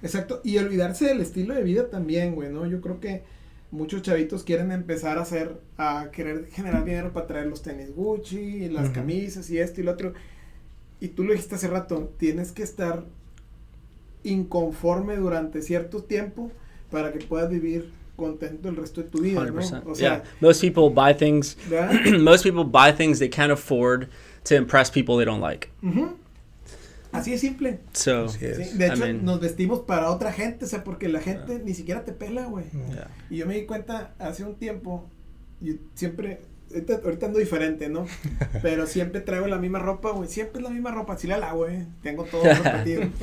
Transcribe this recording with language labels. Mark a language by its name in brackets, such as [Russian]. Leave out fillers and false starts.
[Spanish] Exacto, y olvidarse del estilo de vida también, güey, ¿no? Yo creo que muchos chavitos quieren empezar a querer generar dinero para traer los tenis Gucci, las camisas y esto y lo otro. Y tú lo dijiste hace rato, tienes que estar inconforme durante cierto tiempo para que puedas vivir contento el resto de tu vida, 100%. ¿no? O sea, [English] Most people buy things. [Spanish] ¿verdad? [English] Most people buy things they can't afford to impress people they don't like. [Spanish] Así es simple. [English] So, [Spanish] Sí, de hecho, nos vestimos para otra gente, o sea, porque la gente ni siquiera te pela, güey. [English] Yeah. [Spanish] Y yo me di cuenta hace un tiempo, yo siempre, ahorita ando diferente, ¿no? Pero siempre traigo la misma ropa, güey, siempre es la misma ropa, sí la lavo, güey, tengo todo repetido.